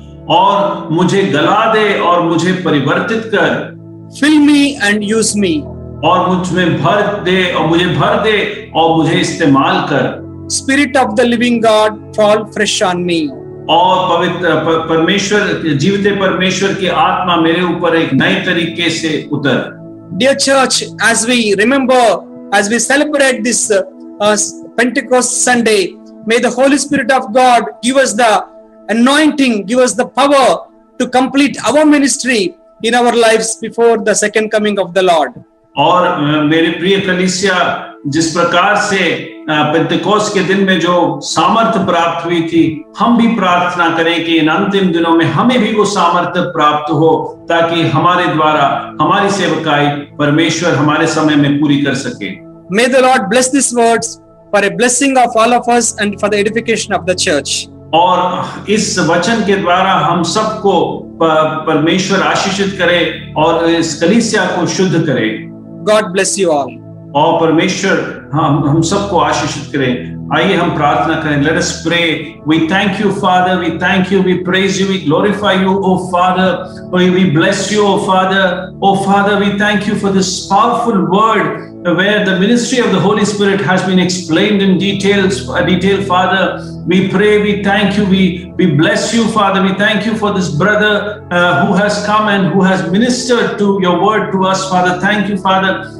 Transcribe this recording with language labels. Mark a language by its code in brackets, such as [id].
[hi] और मुझे गला दे और मुझे परिवर्तित कर। [en] Fill me and use me. [hi] और मुझ में भर दे और मुझे भर दे और मुझे इस्तेमाल कर। [en] Spirit of the living God, fall fresh on me. [hi] और पवित्र परमेश्वर, जीवित परमेश्वर की आत्मा मेरे ऊपर एक नए तरीके से उतर। [en] Dear church, as we remember, as we celebrate this Pentecost Sunday, may the Holy Spirit of God give us the anointing, give us the power to complete our ministry in our lives before the second coming of the Lord. [hi] और मेरे प्रिय कलीसिया, जिस प्रकार से Pentecost के दिन में जो सामर्थ्य प्राप्त हुई थी, हम भी प्रार्थना करें कि इन अंतिम दिनों में हमें भी वो सामर्थ्य प्राप्त हो, ताकि हमारे द्वारा हमारी सेवकाई परमेश्वर हमारे समय में पूरी कर सके। [en] May the Lord bless these words for a blessing of all of us and for the edification of the church. [hi] और इस वचन के द्वारा हम सबको परमेश्वर आशीषित करे और इस कलीसिया को शुद्ध करे। [en] God bless you all. [hi] और परमेश्वर हम सबको आशीषित करें। आइए हम प्रार्थना करें। [en] Let us pray. We thank you, Father. We thank you. We praise you. We glorify you, oh Father. We bless you, oh Father. Oh Father, we thank you for this powerful word where the ministry of the Holy Spirit has been explained in detail, Father. We pray, we thank you, we bless you, Father. We thank you for this brother who has come and who has ministered to your word to us, Father. Thank you, Father.